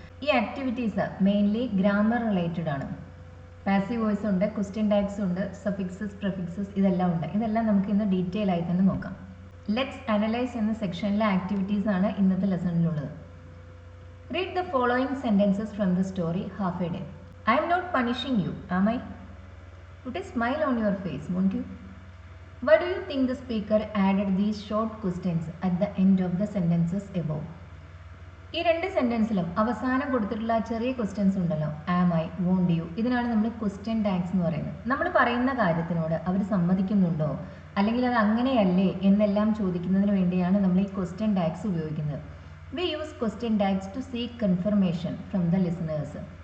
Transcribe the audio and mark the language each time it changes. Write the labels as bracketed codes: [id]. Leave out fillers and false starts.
[ml] ഈ activities mainly grammar related ആണ്. Passive voice ഉണ്ട്, ക്വസ്റ്റ്യൻ ടാഗ്സ് ഉണ്ട്, സഫിക്സസ് പ്രിഫിക്സസ് ഇതെല്ലാം ഉണ്ട്. ഇതെല്ലാം നമുക്ക് ഇന്ന് ഡീറ്റെയിൽ ആയി തന്നെ നോക്കാം. ലെറ്റ്സ് അനലൈസ് എന്ന സെക്ഷനിലെ ആക്ടിവിറ്റീസ് ആണ് ഇന്നത്തെ ലെസണിലുള്ളത്. [en] Read the following sentences from the story half a day. I'm not punishing you, am I? Put a smile on your face, won't you? Why do you think the speaker added these short questions at the end of the sentences above? [ml] ഈ രണ്ട് സെന്റൻസിലും അവസാനം കൊടുത്തിട്ടുള്ള ചെറിയ questions ഉണ്ടല്ലോ, am I, won't U, ഇതിനാണ് നമ്മൾ question tags എന്ന് പറയുന്നത്. നമ്മൾ പറയുന്ന കാര്യത്തിനോട് അവർ സമ്മതിക്കുന്നുണ്ടോ അല്ലെങ്കിൽ അത് അങ്ങനെയല്ലേ എന്നെല്ലാം ചോദിക്കുന്നതിന് വേണ്ടിയാണ് നമ്മൾ ഈ ക്വസ്റ്റ്യൻ ടാഗ്സ് ഉപയോഗിക്കുന്നത്. [en] We use question tags to seek confirmation from the listeners.